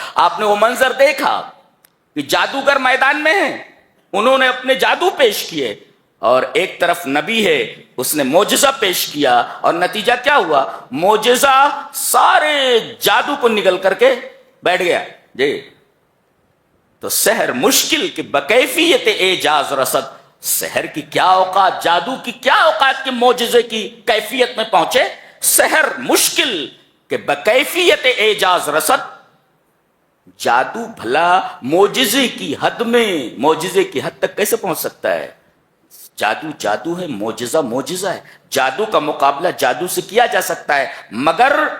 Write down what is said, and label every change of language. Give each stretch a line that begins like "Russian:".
Urdu: آپ نے وہ منظر دیکھا کہ جادوگر میدان میں ہیں، انہوں نے اپنے جادو پیش کیے اور ایک طرف نبی ہے اس نے معجزہ پیش کیا اور نتیجہ کیا ہوا؟ معجزہ سارے جادو کو نگل کر کے بیٹھ گیا.
Persian: جی تو سحر مشکل کہ بکیفیت اعجاز رسد.
Urdu: سحر کی کیا اوقات، جادو کی کیا اوقات کے معجزے کی کیفیت میں پہنچے.
Persian: سحر مشکل کہ بکیفیت اعجاز رسد،
Urdu: جادو بھلا معجزے کی حد میں، معجزے کی حد تک کیسے پہنچ سکتا ہے؟ جادو جادو ہے، معجزہ معجزہ ہے، جادو کا مقابلہ جادو سے کیا جا سکتا ہے مگر